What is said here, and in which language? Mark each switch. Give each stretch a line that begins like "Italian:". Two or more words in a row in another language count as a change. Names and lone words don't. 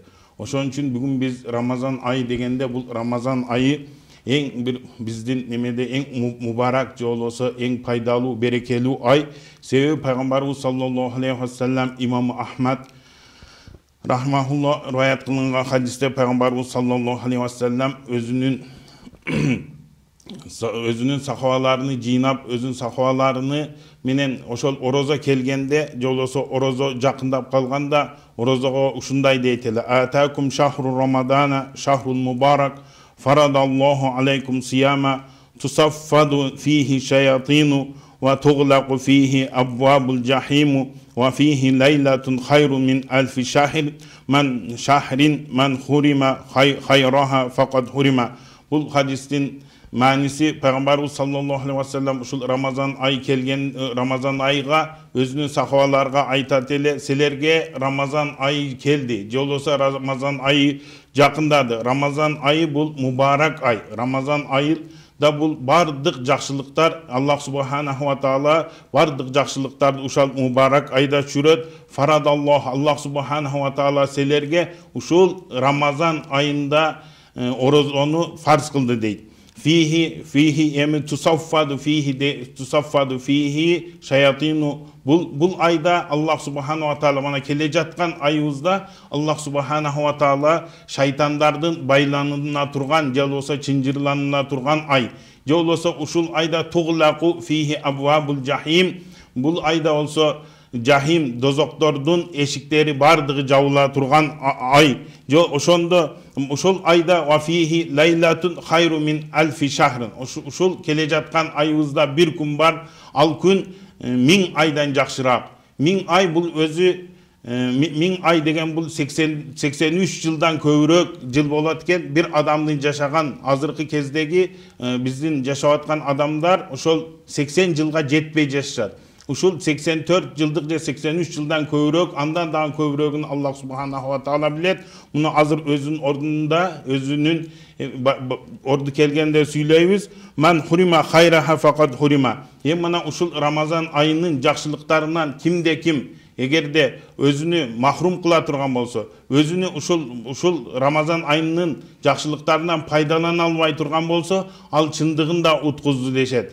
Kyrgyz: Ошон үчүн бүгүн биз Рамазан айы дегенде, бул Рамазан айы эң бир биздин немеде эң мубарак, же болбосо эң пайдалуу, берекелүү ай. Себеби пайгамбарыбыз
Arabic: صلى الله عليه وسلم
Kyrgyz: имам Ахмад рахмахулла риваят кылынган хадисте пайгамбарыбыз
Arabic: صلى الله عليه وسلم
Kyrgyz: өзүнүн сахабаларыны жыйнап, өзүнүн сахабаларыны менен ошол орозо келгенде, же болбосо орозо жакындап калганда орозого ушундай дейт эле:
Arabic: أتاكم شهر رمضان شهر مبارك فرض الله عليكم صيامه تصفد فيه الشياطين وتغلق فيه أبواب الجحيم وفيه ليلة خير من ألف شهر من شهر من حرم خيرها فقد حرم.
Kyrgyz: Бул хадистин мааниси пайгамбарыбыз
Arabic: صلى الله عليه وسلم
Kyrgyz: ушул Рамазан ай келген Рамазан айга өзүнүн сахабаларга айтат эле: силерге Рамазан айы келди, же болбосо Рамазан айы жакындады. Рамазан айы бул мубарак ай. Рамазан айы да бул бардык жакшылыктар,
Arabic: الله سبحانه وتعالى
Kyrgyz: бардык жакшылыктарды ушул мубарак айда түшүрөт. Фарадаллах,
Arabic: الله سبحانه وتعالى
Kyrgyz: силерге ушул Рамазан айында орозону фарз кылды дейт.
Arabic: فيه эми تصفد فيه الشياطين.
Kyrgyz: Бул айда
Arabic: الله سبحانه وتعالى
Kyrgyz: мана келе жаткан айыбызда
Arabic: الله سبحانه وتعالى
Kyrgyz: шайтандардын байланына турган, же болбосо чынжырланына турган ай. Же болбосо ушул айда
Arabic: تغلق فيه أبواب الجحيم.
Kyrgyz: Бул айда болсо жахим, дозоктордун эшиктери бардыгы жабыла турган ай. Ошондо ушул айда
Arabic: وفيه ليلة خير من ألف شهر.
Kyrgyz: Ушул келе жаткан айыбызда бир күн бар, ал күн 1000 айдан жакшыраак. 1000 ай бул өзү 1000 ай деген бул 83 жылдан көбүрөөк жыл болот экен. Бир адамдын жашаган азыркы кездеги биздин жашап аткан адамдар ошол 80 жылга жетпей жашашат. Ушул 84 жылдык же 83 жылдан көбүрөөк, андан дагы көбүрөөгүн
Arabic: الله سبحانه وتعالى
Kyrgyz: билет. Муну азыр өзүнүн ордунда, өзүнүн орду келгенде сүйлөйбүз.
Arabic: من حرم خيرها فقد حرم.
Kyrgyz: Мына ушул Рамазан айынын жакшылыктарынан кимде ким эгерде өзүнү махрум кыла турган болсо, өзүнү ушул Рамазан айынын жакшылыктарынан пайдалана албай турган болсо, ал чындыгында уткузду дешет.